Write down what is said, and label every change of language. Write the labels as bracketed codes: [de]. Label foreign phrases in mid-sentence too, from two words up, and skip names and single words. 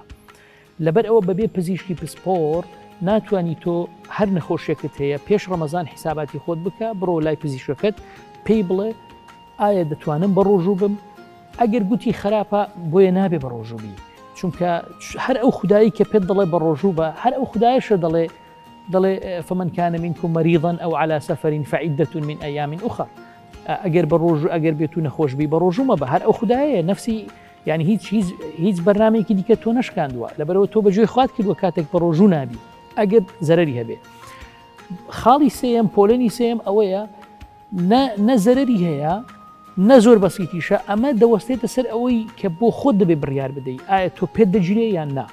[ckb] لەبەر ئەوە بەبێ پزیشکی پسپۆر ناتوانانی تۆ هەر نەخۆشیەکەت هەیە پێش ڕەمەزان حیساباتی خۆت بکە، بڕۆ لای پزیشکەکەت پێی بڵێ ئایا دەتوانم بە ڕۆژوو بم؟ ئەگەر گوتی خراپە بۆیە نابێ بە ڕۆژووبی، چونکە هەر ئەو خودایی کە پێت دەڵێ بە ڕۆژوو بە، هەر ئەو خودایشە دەڵێ [ar] فمن كان منكم مريضا أو على سفر فعدة من أيام أخرى. [ckb] ئەگەر بە ڕۆژوو ئەگەر بێت و نەخۆشبی بە ڕۆژوو مەبە، هەر ئەو خودایە نفسی، یعنی هیچ بەرنامەیەکی دیکە تۆ نەشکاندووە، لەبەرەوە تۆ بەگوێی خوات کردووە کاتێک بە ڕۆژوو نابی ئەگەر زەرەری هەبێ. خاڵی سێم، پۆلێنی سێم ئەوەیە نە زەرەری هەیە نە زۆر بەسیتیشە، ئەمە دەوەستێتە سەر ئەوەی کە بۆ خۆت دەبێ بڕیار بدەیت ئایا تۆ پێت دەگیرێ یان نا.